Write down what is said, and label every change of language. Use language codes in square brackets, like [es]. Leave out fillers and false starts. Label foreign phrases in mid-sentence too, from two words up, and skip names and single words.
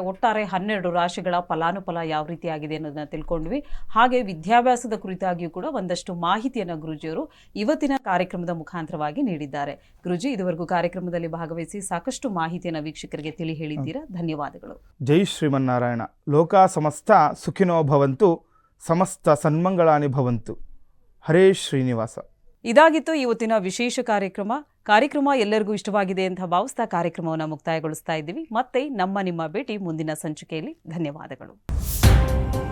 [kn] ಒಟ್ಟಾರೆ 12 ರಾಶಿಗಳ ಫಲಾನುಫಲ ಯಾವ ರೀತಿಯಾಗಿದೆ ಅನ್ನೋದನ್ನ ತಿಳ್ಕೊಂಡ್ವಿ. ಹಾಗೆ ವಿದ್ಯಾಭ್ಯಾಸದ ಕುರಿತಾಗಿಯೂ ಕೂಡ ಒಂದಷ್ಟು ಮಾಹಿತಿಯನ್ನು ಗುರುಜಿಯವರು ಇವತ್ತಿನ ಕಾರ್ಯಕ್ರಮದ ಮುಖಾಂತರವಾಗಿ ನೀಡಿದ್ದಾರೆ. ಗುರುಜಿ, ಇದುವರೆಗೂ ಕಾರ್ಯಕ್ರಮದಲ್ಲಿ ಭಾಗವಹಿಸಿ ಸಾಕಷ್ಟು ಮಾಹಿತಿಯನ್ನು ವೀಕ್ಷಕರಿಗೆ ತಿಳಿ ಹೇಳಿದ್ದೀರಾ. ಧನ್ಯವಾದಗಳು. ಜೈ ಶ್ರೀಮನ್ನಾರಾಯಣ. [sa] ಲೋಕ ಸಮಸ್ತ ಸುಖಿನೋ ಭವಂತು, ಸಮಸ್ತ ಸನ್ಮಂಗಳಾನಿ ಭವಂತು. [kn] ಹರೇ ಶ್ರೀನಿವಾಸ. ಇದಾಗಿತ್ತು ಇವತ್ತಿನ ವಿಶೇಷ ಕಾರ್ಯಕ್ರಮ ಎಲ್ಲರಿಗೂ ಇಷ್ಟವಾಗಿದೆ ಅಂತ ಭಾವಿಸ್ತಾ ಕಾರ್ಯಕ್ರಮವನ್ನು ಮುಕ್ತಾಯಗೊಳಿಸ್ತಾ ಇದ್ದೀವಿ. ಮತ್ತೆ ನಿಮ್ಮ ಭೇಟಿ ಮುಂದಿನ ಸಂಚಿಕೆಯಲ್ಲಿ. ಧನ್ಯವಾದಗಳು.